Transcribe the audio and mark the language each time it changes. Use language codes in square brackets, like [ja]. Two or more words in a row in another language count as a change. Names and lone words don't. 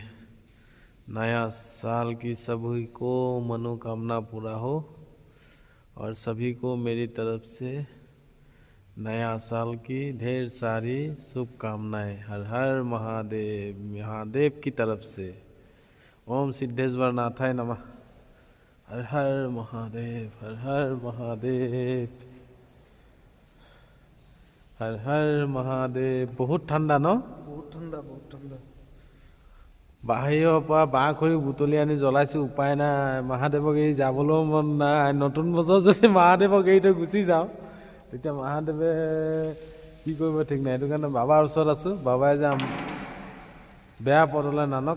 [hi] नया साल की सभी को मनोकामना पूरा हो और सभी को मेरी तरफ से नया साल की ढेर सारी शुभकामनाएं। हर हर महादेव, महादेव की तरफ से। [sa] ओम सिद्धेश्वर नाथाय नमः। हर हर महादेव, हर हर महादेव, हर हर महादेव। [as] बहुत ঠাণ্ডা ন? বহুত ঠাণ্ডা, বহুত ঠাণ্ডা। বাহিৰৰ পৰা বাঁহ খৰি বুটলি আনি জ্বলাইছোঁ, উপায় নাই। মহাদেৱক এৰি যাবলৈও মন নাই। নতুন বছৰ যদি মহাদেৱক এৰি থৈ গুচি যাওঁ তেতিয়া মহাদেৱে কি কৰিব ঠিক নাই। সেইটো কাৰণে বাবাৰ ওচৰত আছোঁ। বাবাই যে বেয়া পথলৈ নানক।